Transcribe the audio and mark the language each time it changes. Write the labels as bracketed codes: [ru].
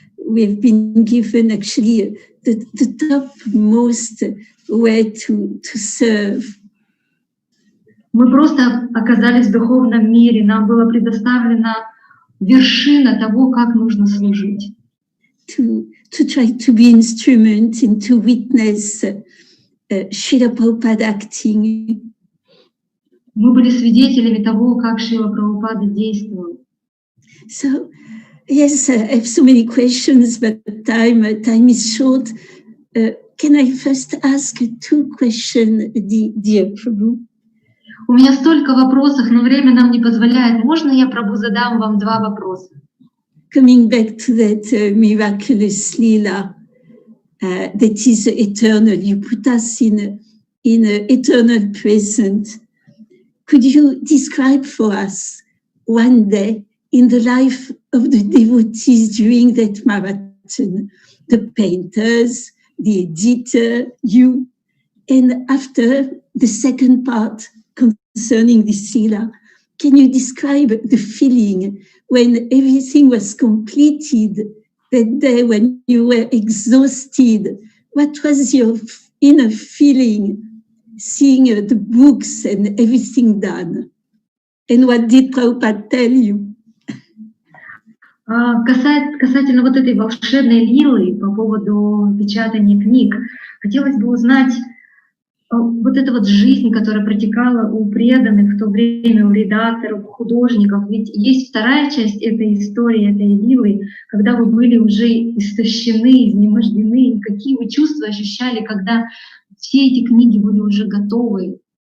[en] We have been given actually the topmost way to serve. [ru] Мы просто оказались в духовном мире. Нам была предоставлена вершина того, как нужно служить. [en] To try to be instrument and to witness Srila Prabhupada acting. [ru] Мы были свидетелями того, как Шрила Прабхупада действовал. [en] So, yes, I have so many questions, but time is short. Can I first ask 2 questions, dear Prabhu? [ru] У меня столько вопросов, но время нам не позволяет. Можно я, Прабху, задам вам 2 вопроса? [en] Coming back to that miraculous Srila that is eternal, you put us in eternal present. Could you describe for us one day in the life of the devotees during that marathon, the painters, the editor, you, and after the second part concerning the Srila, can you describe the feeling when everything was completed, that day when you were exhausted? What was your inner feeling seeing the books and everything done? And what did Prabhupada tell you? [ru] Касательно вот этой волшебной лилы по поводу печатания книг, хотелось бы узнать вот эта вот жизнь, которая протекала у преданных в то время, у редакторов, у художников. Ведь есть вторая часть этой истории, этой лилы, когда вы были уже истощены, изнемождены, и какие вы чувства ощущали, когда все эти книги были уже готовы.